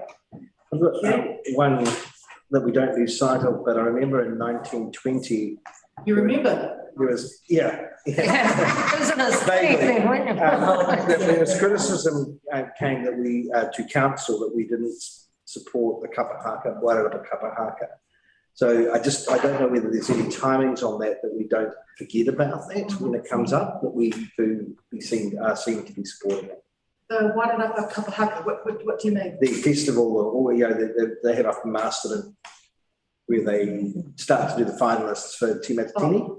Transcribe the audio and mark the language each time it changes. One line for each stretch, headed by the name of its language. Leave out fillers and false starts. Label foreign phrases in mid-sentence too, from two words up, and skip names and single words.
English: I've got one that we don't lose sight of, but I remember in 1920, You remember? there was, yeah. it was in a state thing, wasn't it? There was criticism came that we, to council, that we didn't support the kapahaka, Wairarapa kapahaka. So I don't know whether there's any timings on that we don't forget about that when it comes up, that we do, are seen to be supporting it. The Wairarapa kapahaka, what do you mean? The festival, or, you know, they have up in Masterton, where they start to do the finalists for Te Matatini.